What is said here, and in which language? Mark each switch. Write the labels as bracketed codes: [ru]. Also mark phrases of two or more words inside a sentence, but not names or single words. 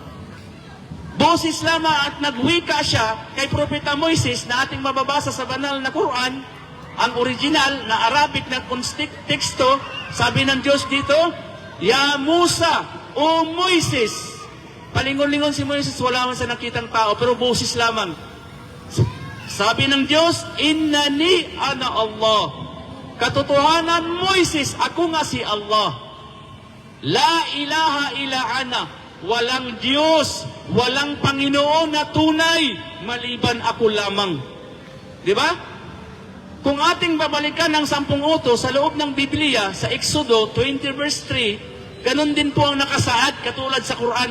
[tl] Boses lamang at nagwika siya kay Propeta Moises na ating mababasa sa banal na Quran, ang original na Arabic na teksto, sabi ng Diyos dito, [ar] يا موسى, [tl] O Moises. Palingon-lingon si Moises, wala man sa nakitang tao, pero boses lamang. Sabi ng Diyos, [ar] إنني أنا الله. [tl] Katotohanan, Moises, ako nga si Allah. [ar] لا إله إلا أنا. [tl] Walang Diyos, walang Panginoon na tunay, maliban ako lamang. Di ba? Kung ating babalikan ng 10 utos sa loob ng Biblia, sa Exodo 20 verse 3, ganun din po ang nakasaad katulad sa Quran.